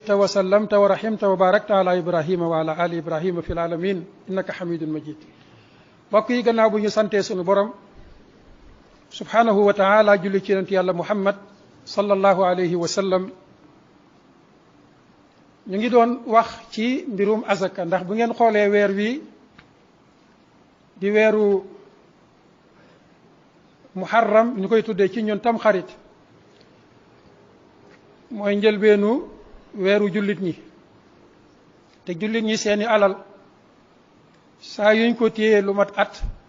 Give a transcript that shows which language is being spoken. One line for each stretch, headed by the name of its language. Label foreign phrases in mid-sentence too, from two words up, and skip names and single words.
Arabic: وسلمت ورحمت وباركت على إبراهيم وعلى آل إبراهيم في العالمين إنك حميد مجيد.
Wolof: Ba ci ginnaaw bu sant sunu Boroom
Arabic: سبحانه وتعالى
Wolof: جولي ci yonent Yàlla Muhammad
Arabic: صلى الله عليه وسلم.
Wolof: ñu ngi doon wax ci mbirum azaka ndax bu ngeen xoolee weer wi di weeru muharram ñu koy tuddee ci ñun tam xarit mooy njëlbeenu weeru jullit ñi te jullit ñi seeni alal saa yuñ ko téyee lu mat at